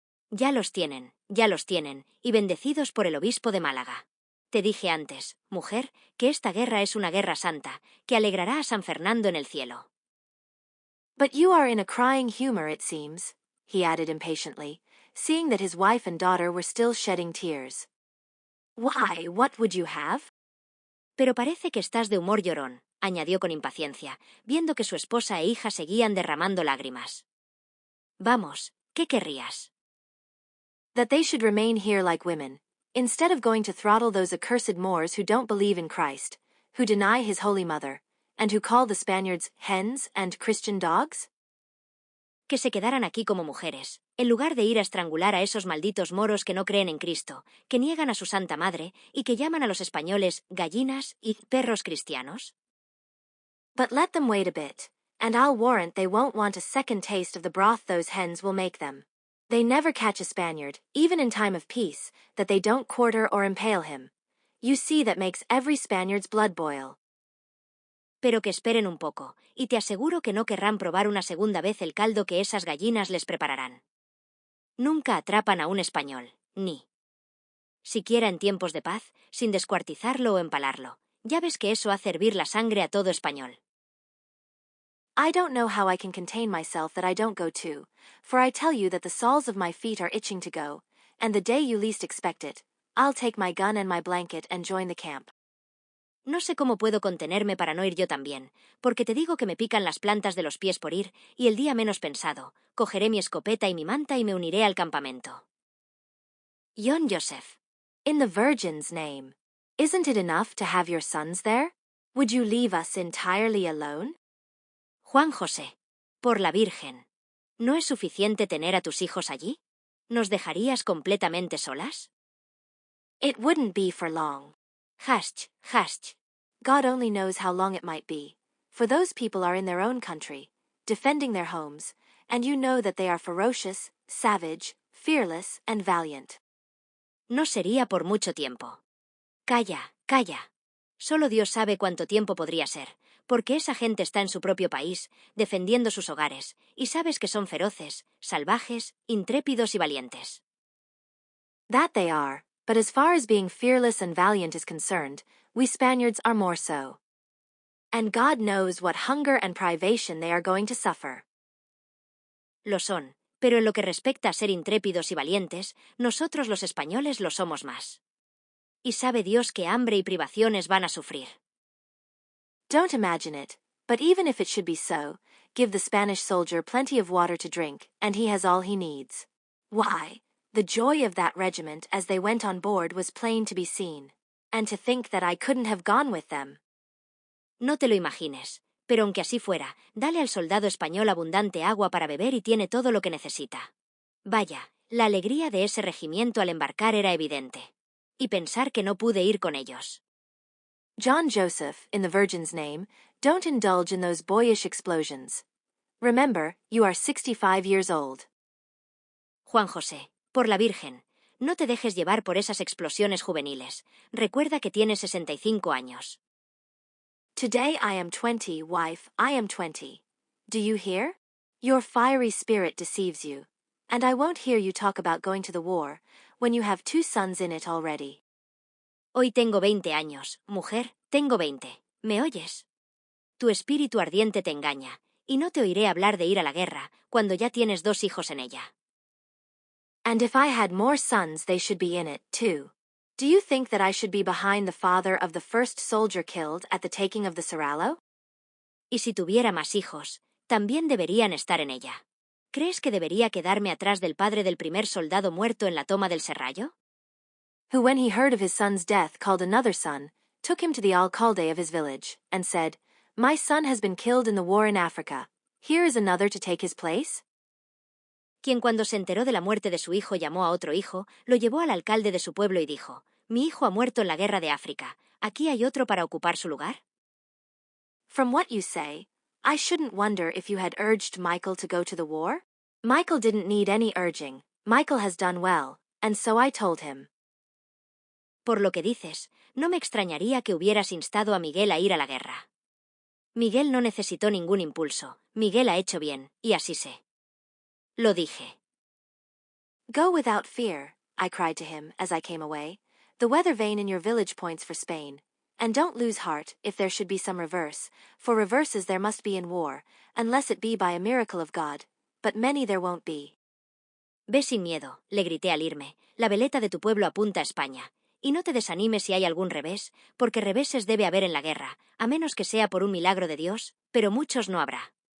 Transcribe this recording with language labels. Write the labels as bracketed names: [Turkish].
[Spanish] Ya los tienen, y bendecidos por el obispo de Málaga. Te dije antes, mujer, que esta guerra es una guerra santa, que alegrará a San Fernando en el cielo. [English] But you are in a crying humor, it seems, he added impatiently, seeing that his wife and daughter were still shedding tears. Why, what would you have? [Spanish] Pero parece que estás de humor llorón, añadió con impaciencia, viendo que su esposa e hija seguían derramando lágrimas. Vamos, ¿qué querrías? [English] That they should remain here like women, instead of going to throttle those accursed Moors who don't believe in Christ, who deny his holy mother, and who call the Spaniards hens and Christian dogs? [Spanish] Que se quedaran aquí como mujeres, en lugar de ir a estrangular a esos malditos moros que no creen en Cristo, que niegan a su Santa Madre y que llaman a los españoles gallinas y perros cristianos. [English] But let them wait a bit, and I'll warrant they won't want a second taste of the broth those hens will make them. They never catch a Spaniard, even in time of peace, that they don't quarter or impale him. You see that makes every Spaniard's blood boil. [Spanish] Pero que esperen un poco, y te aseguro que no querrán probar una segunda vez el caldo que esas gallinas les prepararán. Nunca atrapan a un español, ni siquiera en tiempos de paz, sin descuartizarlo o empalarlo. Ya ves que eso hace hervir la sangre a todo español. [English] I don't know how I can contain myself that I don't go too, for I tell you that the soles of my feet are itching to go, and the day you least expect it, I'll take my gun and my blanket and join the camp. [Spanish] No sé cómo puedo contenerme para no ir yo también, porque te digo que me pican las plantas de los pies por ir, y el día menos pensado, cogeré mi escopeta y mi manta y me uniré al campamento. [English] John Joseph, in the Virgin's name, isn't it enough to have your sons there? Would you leave us entirely alone? [Spanish] Juan José, por la Virgen, ¿no es suficiente tener a tus hijos allí? ¿Nos dejarías completamente solas? [English] It wouldn't be for long. Hush, hush. God only knows how long it might be, for those people are in their own country, defending their homes, and you know that they are ferocious, savage, fearless, and valiant. [Spanish] No sería por mucho tiempo. Calla, calla. Solo Dios sabe cuánto tiempo podría ser, porque esa gente está en su propio país, defendiendo sus hogares, y sabes que son feroces, salvajes, intrépidos y valientes. [English] That they are, but as far as being fearless and valiant is concerned, we Spaniards are more so. And God knows what hunger and privation they are going to suffer. [Spanish] Lo son, pero en lo que respecta a ser intrépidos y valientes, nosotros los españoles lo somos más. Y sabe Dios qué hambre y privaciones van a sufrir. [English] Don't imagine it, but even if it should be so, give the Spanish soldier plenty of water to drink, and he has all he needs. Why, the joy of that regiment as they went on board was plain to be seen. And to think that I couldn't have gone with them. [Spanish] No te lo imagines, pero aunque así fuera, dale al soldado español abundante agua para beber y tiene todo lo que necesita. Vaya, la alegría de ese regimiento al embarcar era evidente. Y pensar que no pude ir con ellos. [English] John Joseph, in the Virgin's name, don't indulge in those boyish explosions. Remember, you are 65 years old. [Spanish] Juan José, por la Virgen, no te dejes llevar por esas explosiones juveniles. Recuerda que tienes 65 años. [English] Today I am 20, wife, I am 20. Do you hear? Your fiery spirit deceives you. And I won't hear you talk about going to the war, when you have 2 sons in it already. [Spanish] Hoy tengo 20 años, mujer, tengo 20. ¿Me oyes? Tu espíritu ardiente te engaña, y no te oiré hablar de ir a la guerra, cuando ya tienes 2 hijos en ella. [English] And if I had more sons they should be in it, too. Do you think that I should be behind the father of the first soldier killed at the taking of the Serrallo? [Spanish] Y si tuviera más hijos, también deberían estar en ella. ¿Crees que debería quedarme atrás del padre del primer soldado muerto en la toma del Serrallo? [English] Who when he heard of his son's death called another son, took him to the alcalde of his village, and said, My son has been killed in the war in Africa. Here is another to take his place? [Spanish] Quien cuando se enteró de la muerte de su hijo llamó a otro hijo, lo llevó al alcalde de su pueblo y dijo, Mi hijo ha muerto en la guerra de África, ¿aquí hay otro para ocupar su lugar? [English] From what you say, I shouldn't wonder if you had urged Michael to go to the war. Michael didn't need any urging, Michael has done well, and so I told him. [Spanish] Por lo que dices, no me extrañaría que hubieras instado a Miguel a ir a la guerra. Miguel no necesitó ningún impulso, Miguel ha hecho bien, y así sé. Lo dije. [English] Go without fear, I cried to him as I came away. The weather vane in your village points for Spain. And don't lose heart, if there should be some reverse, for reverses there must be in war, unless it be by a miracle of God, but many there won't be. [Spanish] Ve sin miedo, le grité al irme, la veleta de tu pueblo apunta a España. Y no te desanimes si hay algún revés, porque reveses debe haber en la guerra, a menos que sea por un milagro de Dios, pero muchos no habrá.